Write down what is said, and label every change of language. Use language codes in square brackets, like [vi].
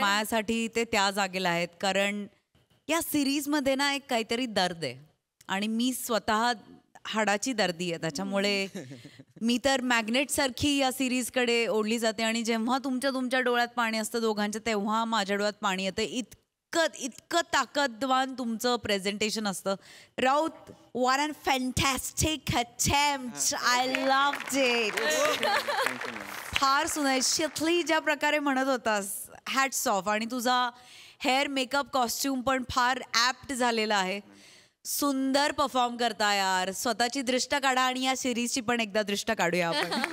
[mr] माझ्यासाठी ते त्या जागेला आहेत कारण या सिरीजमध्ये ना एक काहीतरी दर्द आहे आणि मी स्वतः हाडाची दर्दी आहे. त्याच्यामुळे मी तर मॅग्नेट सारखी या सिरीजकडे ओढली जाते आणि जेव्हा तुमच्या डोळ्यात पाणी असतं दोघांच्या तेव्हा माझ्या डोळ्यात पाणी येतं. इतकं ताकदवान तुमचं प्रेझेंटेशन असतं. [en] Raut what a fantastic attempt. I loved it. [mr] फार सुंदर. शितली ज्या प्रकारे म्हणत होतास हॅट्स ऑफ. आणि तुझा हेअर मेकअप कॉस्ट्युम पण फार ॲप्ट झालेला आहे. सुंदर परफॉर्म करता यार. स्वतःची दृष्ट काढा आणि या सिरीजची पण एकदा दृष्ट काढूया आपण.